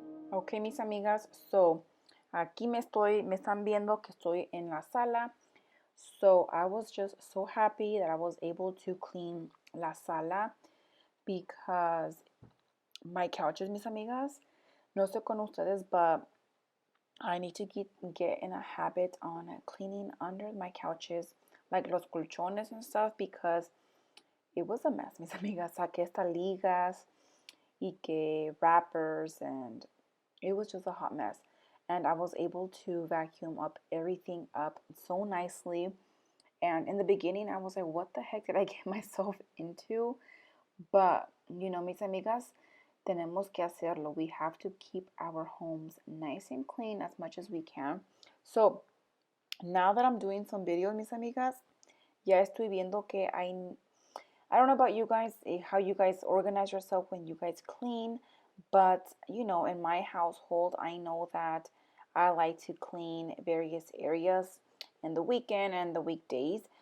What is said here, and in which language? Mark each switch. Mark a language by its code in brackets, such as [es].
[es] Ok, mis amigas, so aquí me están viendo que estoy en la sala. [en] So I was just so happy that I was able to clean [es] la sala, [en] because my couches, [es] mis amigas, no sé con ustedes, [en] but I need to get in a habit on cleaning under my couches, like [es] los colchones [en] and stuff, because it was a mess, [es] mis amigas. Saqué estas ligas y que [en] wrappers, and it was just a hot mess. And I was able to vacuum up everything up so nicely. And in the beginning, I was like, what the heck did I get myself into? But, you know, [es] mis amigas, tenemos que hacerlo. [en] We have to keep our homes nice and clean as much as we can. So, now that I'm doing some videos, [es] mis amigas, ya estoy viendo que [en] I don't know about you guys, how you guys organize yourself when you guys clean, But, you know, in my household, I know that I like to clean various areas in the weekend and the weekdays.